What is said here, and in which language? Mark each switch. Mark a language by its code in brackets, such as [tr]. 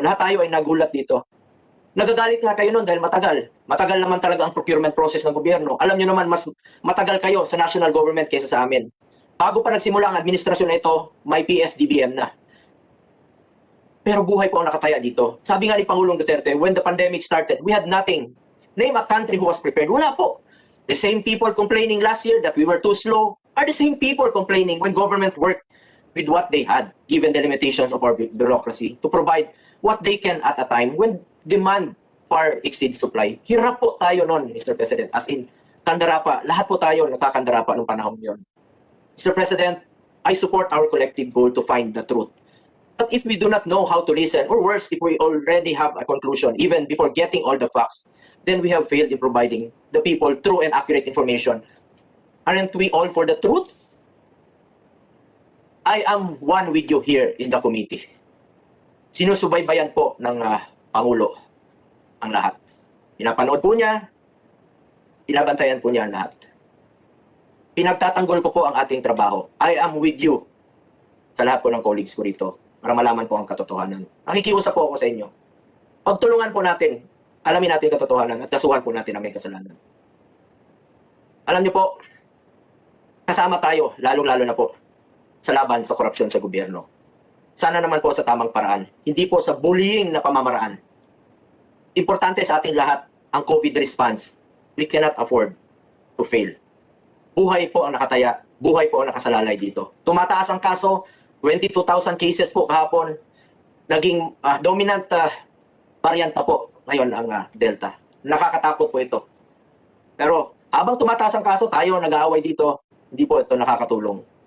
[tl] Lahat tayo ay nagulat dito. Nagagalit nga kayo noon dahil matagal. Matagal naman talaga ang procurement process ng gobyerno. Alam niyo naman, mas matagal kayo sa national government kaysa sa amin. Bago pa nagsimula ang administrasyon na ito, may PSDBM na. Pero buhay po ang nakataya dito. Sabi nga ni Pangulong Duterte, [en] when the pandemic started, we had nothing. Name a country who was prepared. [tl] Wala po. [en] The same people complaining last year that we were too slow are the same people complaining when government worked with what they had, given the limitations of our bureaucracy, to provide what they can at a time when demand far exceeds supply. [tl] Hirap po tayo noon, Mr. President. As in, kandarapa. Lahat po tayo nagkakandarapa noong panahon yun. Mr. [en] President, I support our collective goal to find the truth. But if we do not know how to listen, or worse, if we already have a conclusion, even before getting all the facts, then we have failed in providing the people true and accurate information. Aren't we all for the truth? I am one with you here in the committee. [tl] Sinusubaybayan po ng Pangulo ang lahat. Pinapanood po niya, pinabantayan po niya ang lahat. Pinagtatanggol ko po ang ating trabaho. [en] I am with you [tl] sa lahat po ng colleagues ko rito para malaman po ang katotohanan. Nakikiusap po ako sa inyo. Pagtulungan po natin, alamin natin katotohanan at kasuhan po natin ang may kasalanan. Alam niyo po, kasama tayo, lalong-lalo na po, sa laban sa korupsyon sa gobyerno. Sana naman po sa tamang paraan, hindi po sa bullying na pamamaraan. Importante sa ating lahat ang COVID response. [en] We cannot afford to fail. [tl] Buhay po ang nakataya, buhay po ang nakasalalay dito. Tumataas ang kaso, 22,000 cases po kahapon. naging dominant variant pa po ngayon ang Delta. Nakakatakot po ito. Pero habang tumataas ang kaso, tayo nag-aaway dito, hindi po ito nakakatulong.